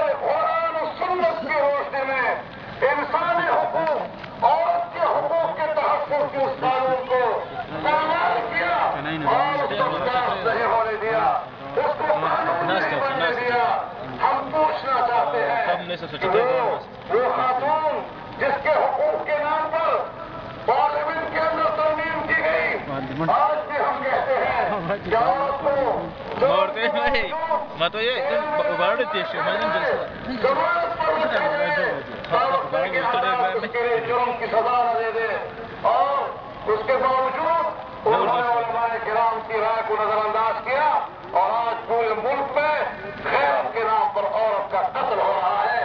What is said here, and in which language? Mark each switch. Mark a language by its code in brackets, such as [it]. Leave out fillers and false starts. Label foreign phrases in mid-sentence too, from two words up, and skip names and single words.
[ur] قرآن اور سنت کی روشنی میں انسانی حقوق عورت کے حقوق کے تحفظ کے اس قانون کو پامال کیا اور اس کو برداشت نہیں ہونے دیا اس کو قانون نہیں بننے دیا ہم پوچھنا چاہتے ہیں وہ خاتون جس کے حقوق کے نام پر پارلیمنٹ کے اندر ترمیم کی گئی آج بھی ہم کہتے ہیں کہ عورت کو ما تو یه وارد تیشه من جرم کی سزا نہ دے دے اور اس کے باوجود انہوں نے علمائے کرام کی رائے کو نظرانداز کیا اور آج پورے ملک میں خیرت کے نام پر عورت کا قتل ہو رہا ہے.